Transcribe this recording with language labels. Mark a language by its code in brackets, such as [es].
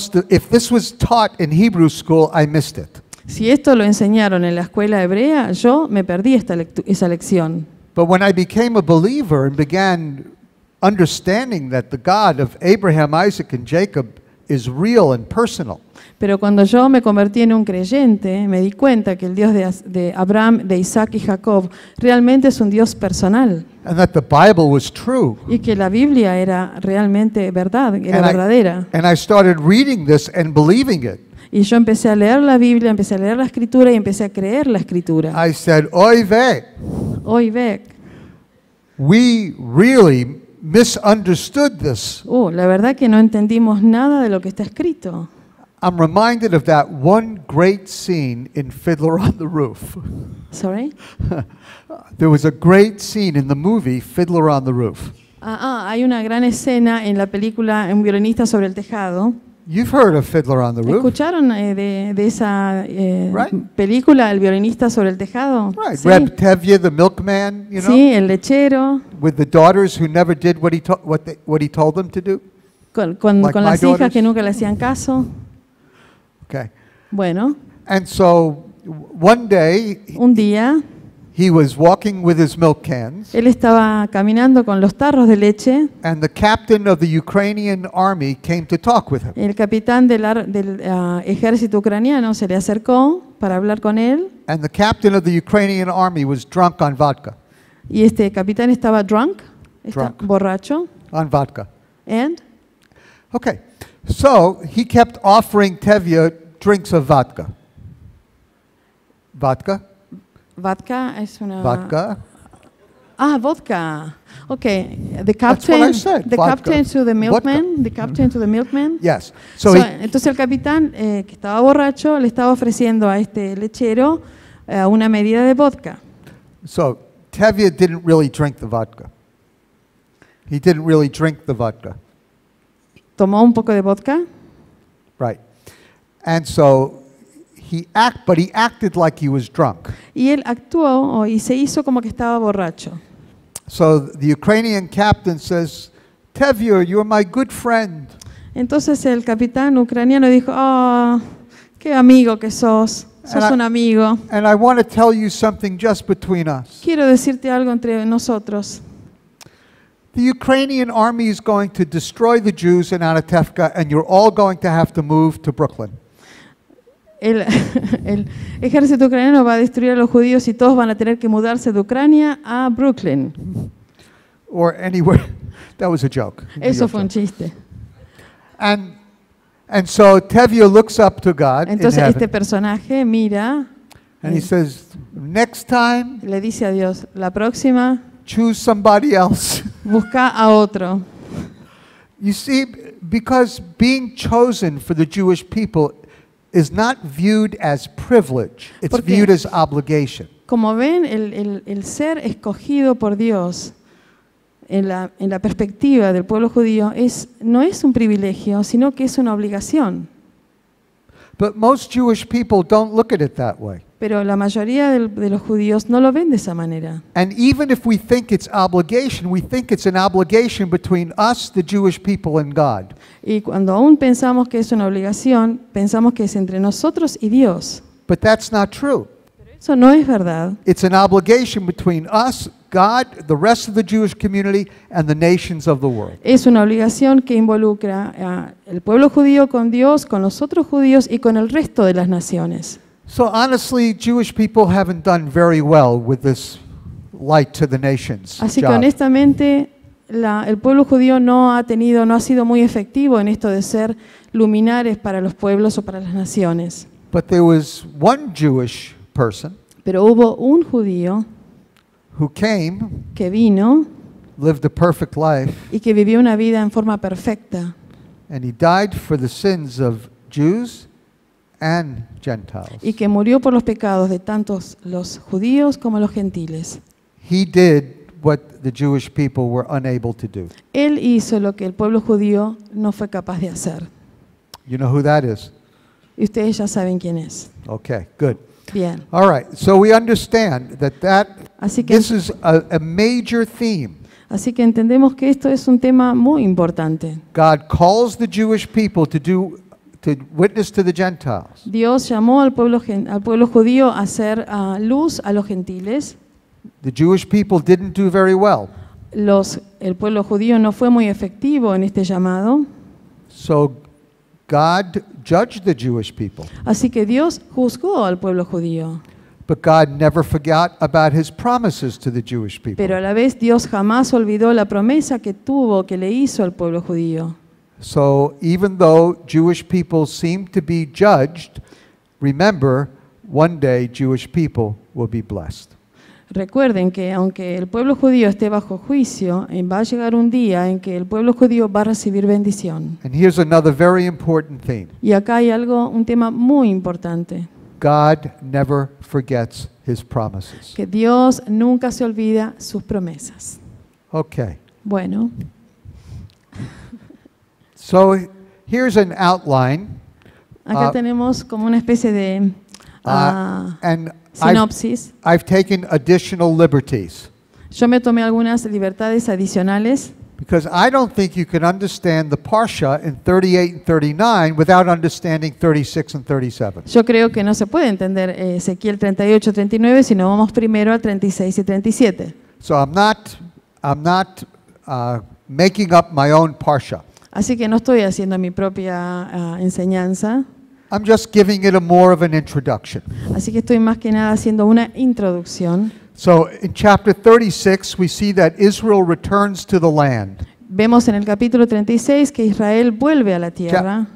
[en] If this was taught in Hebrew school, I missed it. [es] Si esto lo enseñaron en la escuela hebrea, yo me perdí esa lección. [en] But when I became a believer and began understanding that the God of Abraham, Isaac, and Jacob is real and personal, [es] Pero cuando yo me convertí en un creyente, me di cuenta que el Dios de Abraham, de Isaac y Jacob realmente es un Dios personal. [en] and that the Bible was true. [es] Y que la Biblia era realmente verdad, era verdadera. [en] And I started reading this and believing it. [es] Y yo empecé a leer la Biblia, empecé a leer la Escritura y empecé a creer la Escritura. [en] I said, [yi] oy vey, [es] Hoy ve, [en] we really misunderstood this. [es] la verdad que no entendimos nada de lo que está escrito. [en] I'm reminded of that one great scene in Fiddler on the Roof. Sorry? There was a great scene in the movie Fiddler on the Roof. [es] Hay una gran escena en la película Un violinista sobre el tejado. [en] You've heard of Fiddler on the Roof? [es] ¿Escucharon de esa [en] Right. [es] película, El violinista sobre el tejado? [en] Right. [es] Sí. [en] Reb Tevye, the milkman, you know, [es] Sí, el lechero, [en] with the daughters who never did what he told them to do. [es] con [en] Like [es] las [en] my [es] hijas [en] daughters? [es] que nunca le hacían caso. [en] Okay. [es] Bueno, [en] And so one day [es] un día [en] he was walking with his milk cans, [es] él estaba caminando con los tarros de leche. [en] and the captain of the Ukrainian army came to talk with him. [es] El capitán del ejército ucraniano se le acercó para hablar con él [en] And the captain of the Ukrainian army was drunk on vodka. [es] y este capitán estaba [en] Drunk. [es] borracho. [en] On vodka. And Okay. So he kept offering Tevye drinks of vodka. Vodka? [es] vodka es una... [en] Vodka? Vodka. Okay, the That's what I said, the vodka. captain to the milkman, Vodka. the captain to the milkman. Yes. So, So [es] entonces el capitán que estaba borracho le estaba ofreciendo a este lechero una medida de vodka. [en] so Tevye didn't really drink the vodka. He didn't really drink the vodka. [es] Tomó un poco de vodka [en] Right. And so he acted like he was drunk. [es] y él actuó y se hizo como que estaba borracho. [en] So the Ukrainian captain says, Tevye, you're my good friend. [es] Entonces el capitán ucraniano dijo, qué amigo que sos un amigo. [en] And I want to tell you something just between us. [es] Quiero decirte algo entre nosotros. [en] The Ukrainian army is going to destroy the Jews in Anatevka, and you're all going to have to move to Brooklyn. [es] El ejército ucraniano va a destruir a los judíos y todos van a tener que mudarse de Ucrania a Brooklyn. [en] Or anywhere. That was a joke. [es] Eso fue un chiste. [en] And so Tevye looks up to God in [es] Entonces este [en] heaven, [es] personaje mira [en] and he says, next time, [es] y le dice a Dios, la próxima [en] choose somebody else. [es] busca a otro. [en] You see, because being chosen for the Jewish people is not viewed as privilege, it's [es] Porque- [en] viewed as obligation. [es] Como ven, el ser escogido por Dios en la perspectiva del pueblo judío no es un privilegio, sino que es una obligación. [en] But most Jewish people don't look at it that way. [es] Pero la mayoría de los judíos no lo ven de esa manera. [en] And even if we think it's obligation, we think it's an obligation between us, the Jewish people, and God. [es] Y cuando aún pensamos que es una obligación, pensamos que es entre nosotros y Dios. [en] But that's not true. [es] Eso no es verdad. [en] It's an obligation between us, God, the rest of the Jewish community, and the nations of the world. [es] Es una obligación que involucra al pueblo judío con Dios, con los otros judíos y con el resto de las naciones. [en] So honestly, Jewish people haven't done very well with this light to the nations [es] Así que [en] job. [es] honestamente, el pueblo judío no ha sido muy efectivo en esto de ser luminares para los pueblos o para las naciones. [en] But there was one Jewish person [es] Pero hubo un judío [en] who came, [es] que vino [en] lived a perfect life, [es] y que vivió una vida en forma perfecta. [en] and he died for the sins of Jews and Gentiles. [es] Y que murió por los pecados de tantos los judíos como los gentiles. [en] He did what the Jewish people were unable to do. [es] Él hizo lo que el pueblo judío no fue capaz de hacer. [en] You know who that is? [es] Y ustedes ya saben quién es. [en] Okay, good. [es] Bien. [en] All right, so we understand that [es] Así que, [en] this is a major theme. [es] así que entendemos que esto es un tema muy importante. [en] God calls the Jewish people to witness to the Gentiles. [es] Dios llamó al pueblo judío a hacer luz a los gentiles. [en] The Jewish people didn't do very well. [es] El pueblo judío no fue muy efectivo en este llamado. [en] So God judged the Jewish people. [es] Así que Dios juzgó al pueblo judío. [en] But God never forgot about his promises to the Jewish people. [es] Pero a la vez Dios jamás olvidó la promesa que le hizo al pueblo judío. [en] So even though Jewish people seem to be judged, remember, one day Jewish people will be blessed. [es] Recuerden que aunque el pueblo judío esté bajo juicio, va a llegar un día en que el pueblo judío va a recibir bendición. [en] And here's another very important thing. [es] Y acá hay un tema muy importante, [en] God never forgets his promises. [es] que Dios nunca se olvida sus promesas. [en] Okay. [es] Bueno, [en] So here's an outline. [es] acá tenemos como una especie de [en] And [es] sinopsis. [en] I've taken additional liberties [es] Yo me tomé algunas libertades adicionales [en] because I don't think you can understand the Parsha in 38 and 39 without understanding 36 and 37. [es] Yo creo que no se puede entender Ezequiel 38, 39 si no vamos primero al 36 y 37. [en] So I'm not making up my own Parsha. [es] Así que no estoy haciendo mi propia enseñanza. [en] I'm just giving it a more of an introduction. [es] Así que estoy más que nada haciendo una introducción. [en] So in chapter 36 we see that Israel returns to the land. [es] Vemos en el capítulo 36 que Israel vuelve a la tierra.